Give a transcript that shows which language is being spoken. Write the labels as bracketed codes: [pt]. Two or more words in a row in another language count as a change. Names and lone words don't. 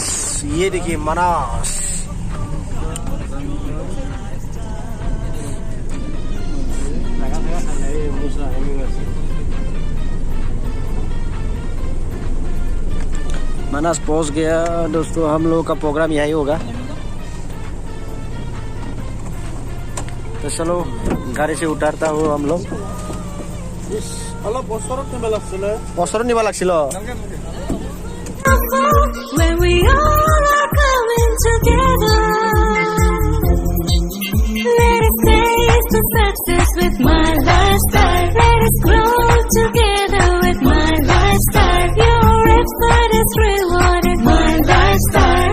[hi] ये देखिए मनास। मनास पहुंच गया दोस्तों। हम लोग का प्रोग्राम यही होगा। तो चलो गाड़ी से उतारता हूँ हम लोग। [as] বছৰত নিব লাগছিল। [en] When we all are coming together, let us taste the success with my lifestyle. Let us grow together with my lifestyle. Your effort is rewarded, my lifestyle.